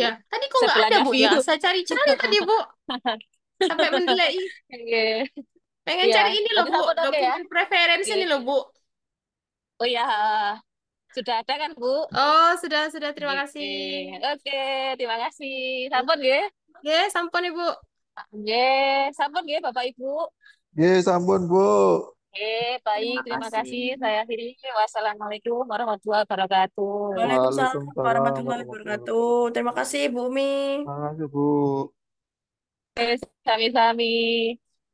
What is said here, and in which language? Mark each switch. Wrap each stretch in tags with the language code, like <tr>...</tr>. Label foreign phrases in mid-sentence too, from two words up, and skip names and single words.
<id>tadi kok nggak ada Sebelahnya Bu ya? view. Saya cari-cari tadi Bu, sampai mendelai. Oke. Pengen Ya, cari ini loh nanti Bu, sampun oke ya. dokumen preferensi Oke. ini loh Bu. Oh ya, sudah ada kan Bu? Oh, sudah, terima Oke, kasih. oke, terima kasih.</id> <ban>Sampun nggih.</ban> <id>Oke, sampun Ibu.</id> <ban>Nggih, sampun nggih Bapak Ibu.</ban> <id>Ye, sampun, Bu. Oke, baik, Terima terima kasih. kasih. Saya akhiri.</id> <ar>والسلام عليكم ورحمة الله وبركاته. Waalaikumsalam Waalaikumsalam warahmatullahi warahmatullahi wabarakatuh. wabarakatuh.</ar> <id>Terima kasih, Bu Umi. Terima kasih, Bu. Oke,</id> <ban>sami-sami.</ban>